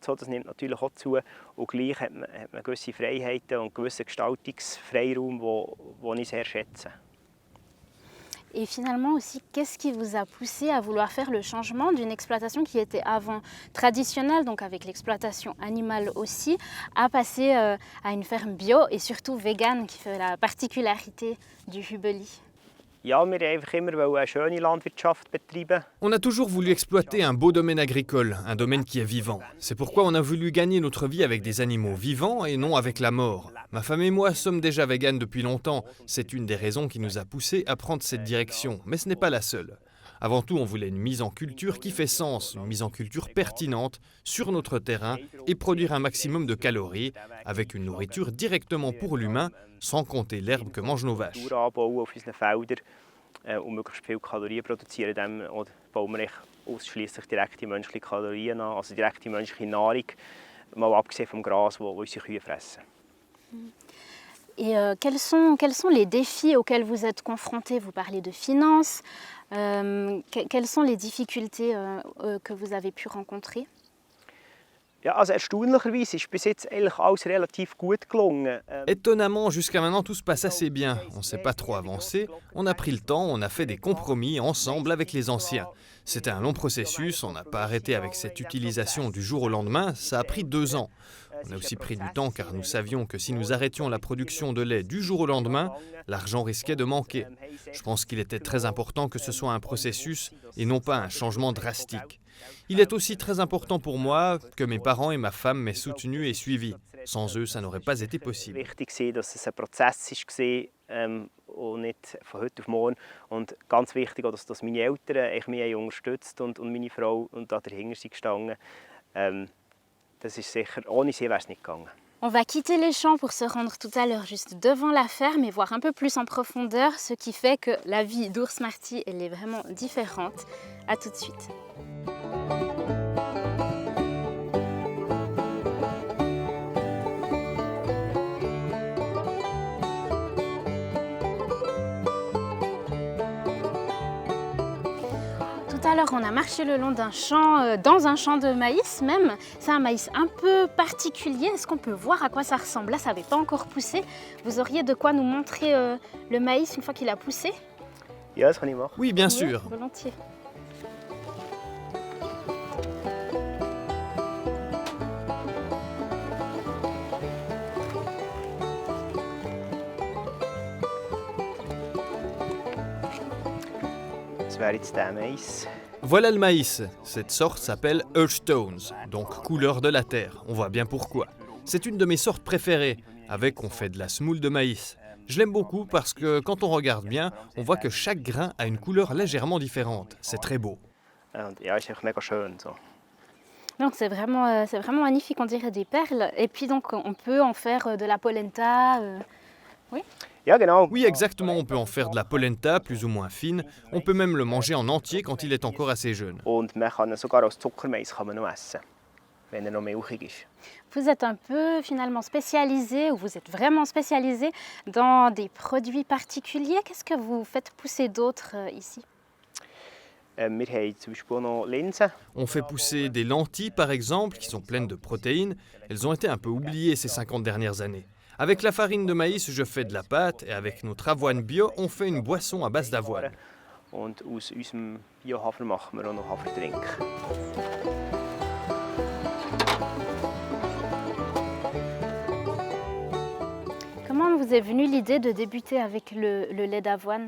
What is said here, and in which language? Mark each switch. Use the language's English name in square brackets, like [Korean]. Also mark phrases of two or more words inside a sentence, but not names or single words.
[French] Et finalement aussi, qu'est-ce qui vous a poussé à vouloir faire le changement d'une exploitation qui était avant traditionnelle, donc avec l'exploitation animale aussi, à passer à une ferme bio et surtout végane qui fait la particularité du Hubeli ? [German] Ja, wir einfach immer eine schöne Landwirtschaft betreiben. [French] On a toujours voulu exploiter un beau domaine agricole, un domaine qui est vivant. C'est pourquoi on a voulu gagner notre vie avec des animaux vivants et non avec la mort. Ma femme et moi sommes déjà véganes depuis longtemps. C'est une des raisons qui nous a poussés à prendre cette direction, mais ce n'est pas la seule. Avant tout, on voulait une mise en culture qui fait sens, une mise en culture pertinente sur notre terrain et produire un maximum de calories avec une nourriture directement pour l'humain, sans compter l'herbe que mangent nos vaches. [German] Natur anbauen auf unseren Feldern und möglichst viel Kalorien produzieren, dann bauen wir ausschließlich direkte menschliche Kalorien an, also direkte menschliche Nahrung, mal abgesehen vom Gras, das unsere Kühe fressen. [French] Et quels sont les défis auxquels vous êtes confrontés? Vous parlez de finances. Quelles sont les difficultés que vous avez pu rencontrer? [German] Ja, also erstaunlicherweise ist bis jetzt eigentlich alles relativ gut gelungen. [French] Étonnamment, jusqu'à maintenant, tout se passe assez bien. On ne s'est pas trop avancé. On a pris le temps, on a fait des compromis ensemble avec les anciens. C'était un long processus, on n'a pas arrêté avec cette utilisation du jour au lendemain, ça a pris 2 ans. On a aussi pris du temps car nous savions que si nous arrêtions la production de lait du jour au lendemain, l'argent risquait de manquer. Je pense qu'il était très important que ce soit un processus et non pas un changement drastique. Il est aussi très important pour moi que mes parents et ma femme m'aient soutenu et suivi. Sans eux, ça n'aurait pas été possible. [German] Wichtig war, dass es ein Prozess war und nicht von heute auf morgen. Und ganz wichtig auch, dass meine Eltern mich unterstützt und meine Frau und da dahinter sind gestanden. Das ist sicher, ohne sie wäre es nicht gegangen. [French] On va quitter les champs pour se rendre tout à l'heure juste devant la ferme et voir un peu plus en profondeur, ce qui fait que la vie d'Ours Marty, elle est vraiment différente. À tout de suite. Tout à l'heure, on a marché le long d'un champ, dans un champ de maïs même. C'est un maïs un peu particulier. Est-ce qu'on peut voir à quoi ça ressemble? Là, ça n'avait pas encore poussé. Vous auriez de quoi nous montrer le maïs une fois qu'il a poussé? [German] Ja, das kann ich machen. [French] Oui, bien sûr. Oui, volontiers. [German] Das wäre jetzt der Mais. [French] Voilà le maïs. Cette sorte s'appelle Earth Tones, donc couleur de la terre. On voit bien pourquoi. C'est une de mes sortes préférées. Avec, on fait de la semoule de maïs. Je l'aime beaucoup parce que quand on regarde bien, on voit que chaque grain a une couleur légèrement différente. C'est très beau. [German] Und ja, ist einfach mega schön. So. [French] Donc c'est vraiment magnifique, on dirait des perles. Et puis donc on peut en faire de la polenta. [German] Ja, genau. [French] Oui, exactement, on peut en faire de la polenta, plus ou moins fine. On peut même le manger en entier quand il est encore assez jeune. [German] Und man kann ihn sogar als Zuckermais kann man noch essen, wenn er noch milchig ist. [French] Vous êtes un peu finalement spécialisé, ou vous êtes vraiment spécialisé dans des produits particuliers. Qu'est-ce que vous faites pousser d'autres ici? [German] Wir haben zum Beispiel auch noch Linsen. [French] On fait pousser des lentilles, par exemple, qui sont pleines de protéines. Elles ont été un peu oubliées ces 50 dernières années. Avec la farine de maïs, je fais de la pâte et avec notre avoine bio, on fait une boisson à base d'avoine. [German] Und aus unserem Biohafer machen wir auch noch Haferdrink. [French] Comment vous est venue l'idée de débuter avec le lait d'avoine?